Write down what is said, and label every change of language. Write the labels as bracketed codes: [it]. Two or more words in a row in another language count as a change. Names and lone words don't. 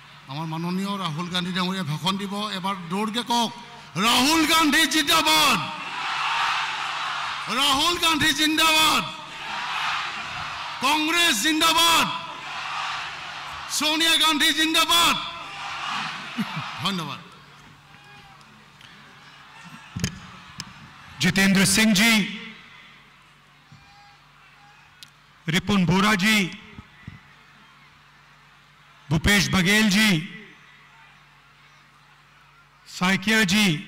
[as] আমার মাননীয় রাহুল গান্ধী ডাঙৰীয়া ভাষণ দিব এবাৰ দৌৰকে কওক রাহুল গান্ধী জিন্দাবাদ রাহুল গান্ধী জিন্দাবাদ কংগ্রেস জিন্দাবাদ सोनिया गांधी [hi] जिंदाबाद धन्यवाद जितेंद्र सिंह जी रिपुन बोरा जी भूपेश बघेल जी साइकिया जी